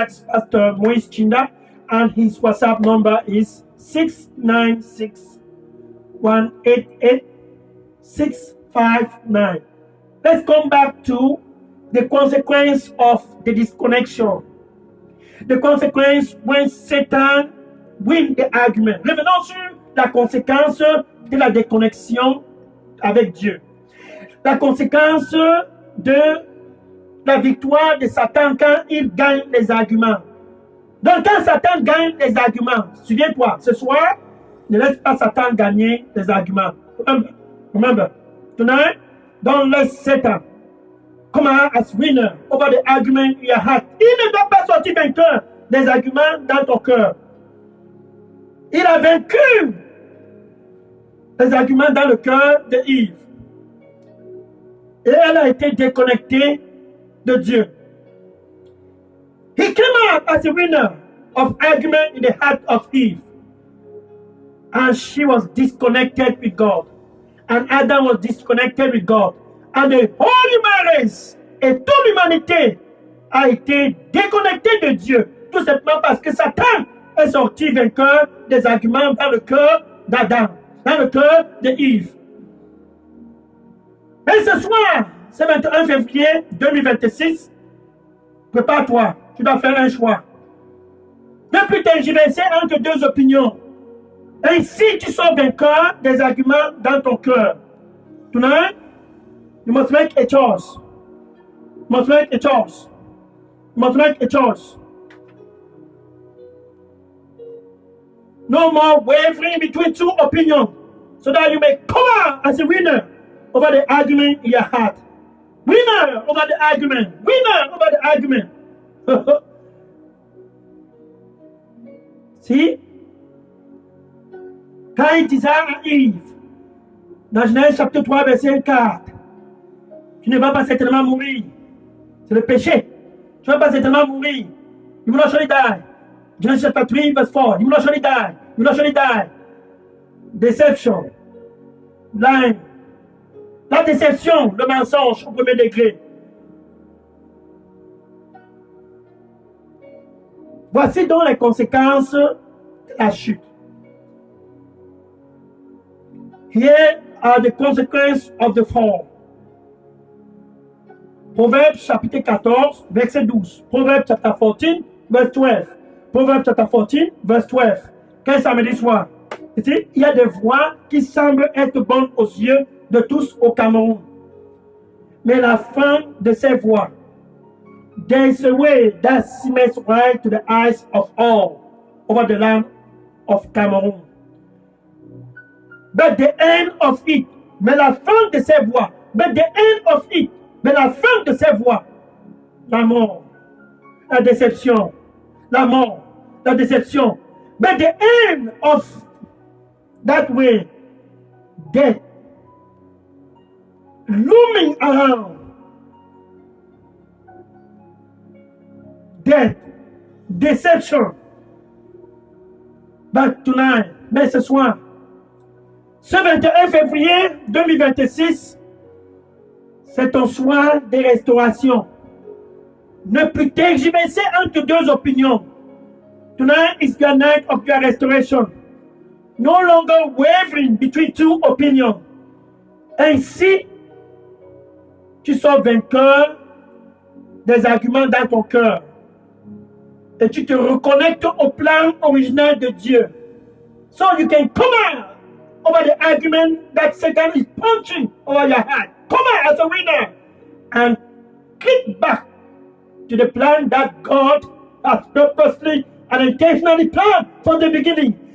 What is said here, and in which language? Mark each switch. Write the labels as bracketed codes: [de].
[en] That's Pastor Moise Chinda, and his WhatsApp number is 696 188 659. Let's come back to the consequence of the disconnection. The consequence when Satan win the argument. [fr] Revenons sur la conséquence de la déconnexion avec Dieu. La conséquence de la victoire de Satan quand il gagne les arguments. Donc quand Satan gagne les arguments, souviens-toi, ce soir, ne laisse pas Satan gagner les arguments. Remember, tonight, don't let Satan come out as winner over the argument in your heart. Il ne doit pas sortir vainqueur des arguments dans ton cœur. Il a vaincu les arguments dans le cœur de Yves. Et elle a été déconnectée de Dieu. [en] He came out as a winner of argument in the heart of Eve. And she was disconnected with God. And Adam was disconnected with God. And the whole human race [fr] et toute l'humanité a été déconnectée de Dieu. Tout simplement parce que Satan est sorti vainqueur des arguments dans le cœur d'Adam, dans le cœur de Eve. Et ce soir, c'est 21 février 2026, prépare-toi, tu dois faire un choix. Ne plus t'ingiverser entre deux opinions. Ainsi, tu sors vainqueur des arguments dans ton cœur. [en] Tonight, you must make a choice. You must make a choice. You must make a choice. No more wavering between two opinions, so that you may come out as a winner over the argument in your heart. Winner over the argument. Winner over the argument. See? [fr] Quand il disait à Yves, dans Genèse chapitre 3, verset 4, tu ne vas pas certainement mourir. C'est le péché. Tu ne vas pas certainement mourir. [en] You will not surely die. Genesis chapter 3, verse 4. You will not surely die. You will not surely die. Deception. Lying. [fr] La déception, le mensonge au premier degré. Voici donc les conséquences de la chute. [en] Here are the consequences of the fall. [fr] Proverbes chapitre 14, verset 12. [en] Proverbes chapter 14, verse 12. Proverbes chapter 14, verse 12. [fr] Quel samedi soir? Ici, il y a des voix qui semblent être bonnes aux yeux de tous au Cameroun. Mais la fin de ces voix, [en] there is a way that seems right to the eyes of all over the land of Cameroon. But the end of it, [fr] mais la fin de ces voix, but the end of it, mais la fin de ces voix, la mort, la déception, la mort, la déception. [en] But the end of that way, death, looming around. Death, deception. But tonight, [fr] mais ce soir, ce 21 février 2026, c'est ton soir de restauration. Ne plus tergiverser entre deux opinions. [en] Tonight is your night of your restoration. No longer wavering between two opinions. [fr] Ainsi, tu sors vainqueur des arguments dans ton cœur. Et tu te reconnectes au plan original de Dieu. [en] So you can come out over the argument that Satan is punching over your heart. Come out as a winner and click back to the plan that God has purposely and intentionally planned from the beginning.